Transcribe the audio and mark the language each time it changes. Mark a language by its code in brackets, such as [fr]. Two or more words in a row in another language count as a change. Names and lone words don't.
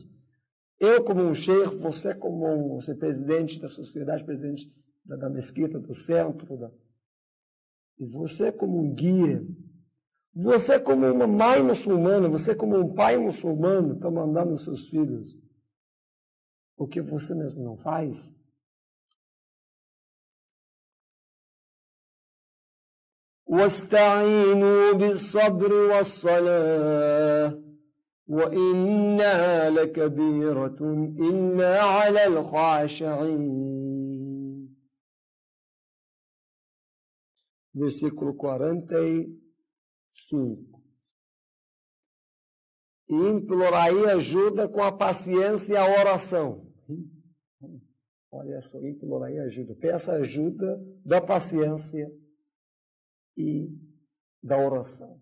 [pt] Eu como um sheikh, você como um presidente da sociedade, presidente da mesquita, do centro, e você como um guia. Você como uma mãe muçulmana, você como um pai muçulmano, está mandando os seus filhos o que você mesmo não faz? [ar] وَاسْتَعِينُوا بِالصَّبْرِ وَالصَّلَاةِ وَإِنَّهَا لَكَبِيرَةٌ إِلَّا عَلَى الْخَاشِعِينَ. [pt] Versículo 45. E implorai ajuda com a paciência e a oração. Olha só, implorai ajuda. Peça ajuda da paciência e da oração.